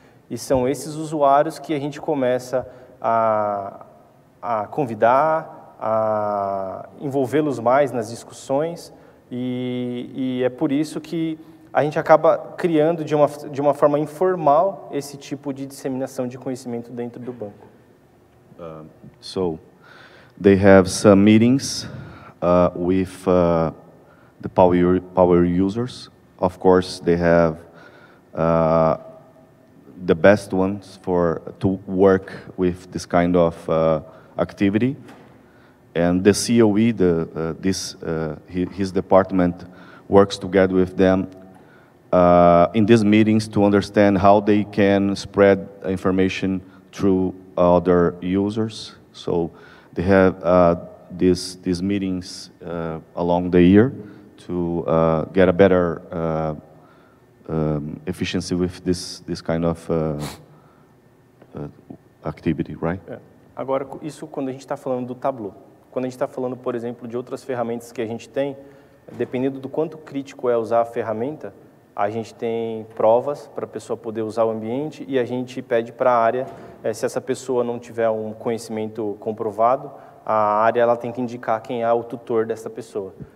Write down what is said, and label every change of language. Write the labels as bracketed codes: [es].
[pt] e são esses usuários que a gente começa a convidar, a envolvê-los mais nas discussões, e é por isso que a gente acaba criando de uma forma informal esse tipo de disseminação de conhecimento dentro do banco. [en] So, they have some meetings with the power users. Of course, they have the best ones to work with this kind of activity. And the COE, his department, works together with them in these meetings to understand how they can spread information through other users. So they have these meetings along the year to get a better efficiency with this kind of activity, right? [pt] Agora, isso quando a gente está falando do Tableau. Quando a gente está falando, por exemplo, de outras ferramentas que a gente tem, dependendo do quanto crítico é usar a ferramenta, a gente tem provas para a pessoa poder usar o ambiente e a gente pede para a área, se essa pessoa não tiver um conhecimento comprovado, a área ela tem que indicar quem é o tutor dessa pessoa.